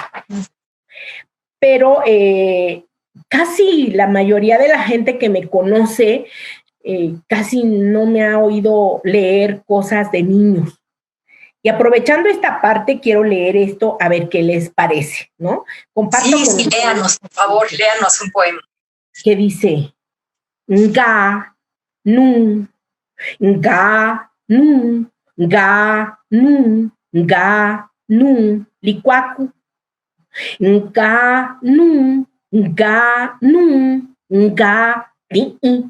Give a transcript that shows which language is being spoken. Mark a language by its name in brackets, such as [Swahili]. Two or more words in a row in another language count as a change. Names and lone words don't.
[Spanish] Pero casi la mayoría de la gente que me conoce casi no me ha oído leer cosas de niños. Y aprovechando esta parte, quiero leer esto a ver qué les parece, ¿no? Comparto sí, léanos, por favor, léanos un poema. Que dice, nga, nu, nga, nu, nga, nu, nga, nu, licuacu. Nga, nu, nga, nu, nga, ti'i.